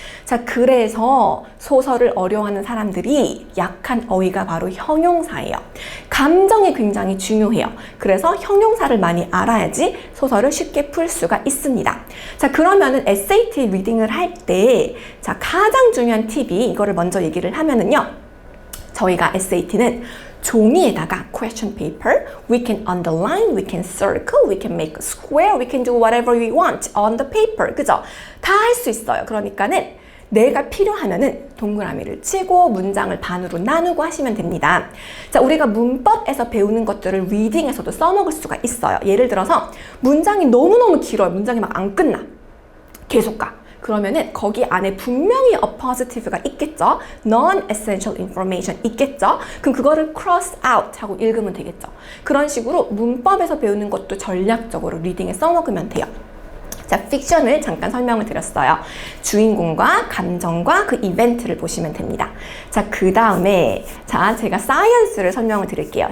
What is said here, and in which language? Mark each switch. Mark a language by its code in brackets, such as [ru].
[ko] 자, 그래서 소설을 어려워하는 사람들이 약한 어휘가 바로 형용사예요. 감정이 굉장히 중요해요. 그래서 형용사를 많이 알아야지 소설을 쉽게 풀 수가 있습니다. 자, 그러면은 SAT 리딩을 할 때 자, 가장 중요한 팁이 이거를 먼저 얘기를 하면은요. 저희가 SAT는 종이에다가 [en] question paper, we can underline, we can circle, we can make a square, we can do whatever we want on the paper. [ko] 그죠? 다 할 수 있어요. 그러니까는 내가 필요하면은 동그라미를 치고 문장을 반으로 나누고 하시면 됩니다. 자, 우리가 문법에서 배우는 것들을 리딩에서도 써먹을 수가 있어요. 예를 들어서 문장이 너무너무 길어요. 문장이 막 안 끝나. 계속 가. 그러면은 거기 안에 분명히 appositive가 있겠죠. non-essential information 있겠죠. 그럼 그거를 cross out 하고 읽으면 되겠죠. 그런 식으로 문법에서 배우는 것도 전략적으로 리딩에 써먹으면 돼요. 자, 픽션을 잠깐 설명을 드렸어요. 주인공과 감정과 그 이벤트를 보시면 됩니다. 자, 그 다음에 자, 제가 사이언스를 설명을 드릴게요.